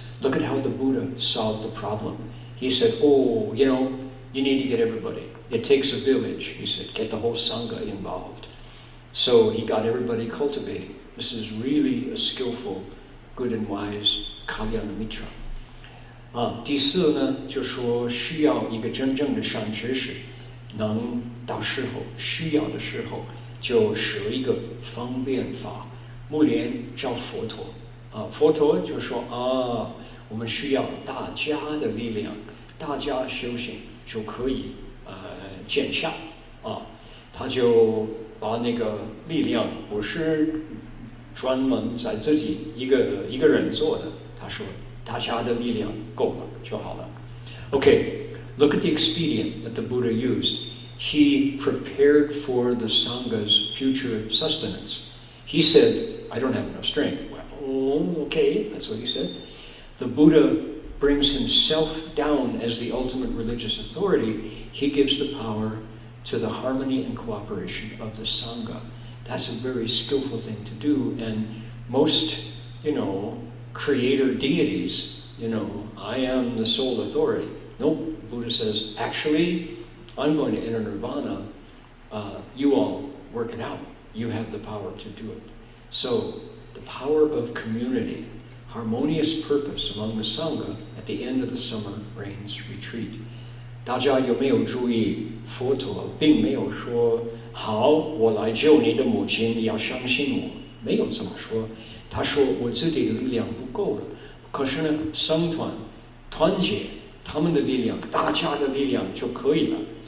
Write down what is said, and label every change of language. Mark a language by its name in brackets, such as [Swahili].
[English] Look at how the Buddha solved the problem. He said, you need to get everybody. It takes a village. He said, get the whole Sangha involved. So he got everybody cultivating. This is really a skillful, good and wise Kalyana Mitra. [Chinese] 第4呢，就说需要一个真正的善知识，能到时候需要的时候就舍一个方便法。目连叫佛陀佛陀就说我们需要大家的力量，大家修行就可以见效他就把那个力量不是专门在自己一个人做的，他说大家的力量够了就好了。 [English] Okay, look at the expedient that the Buddha used. He prepared for the Sangha's future sustenance. He said, I don't have enough strength. Well, okay, that's what he said. The Buddha brings himself down as the ultimate religious authority. He gives the power to the harmony and cooperation of the Sangha. That's a very skillful thing to do, and most, creator deities, I am the sole authority. Nope, Buddha says, actually, I'm going to enter nirvana. You all work it out. You have the power to do it. So, the power of community, harmonious purpose among the Sangha at the end of the summer rains retreat. [Chinese] 大家有没有注意，佛陀并没有说好，我来救你的母亲，你要相信我，没有这么说。他说我自己的力量不够了，可是呢，僧团团结他们的力量，大家的力量就可以了。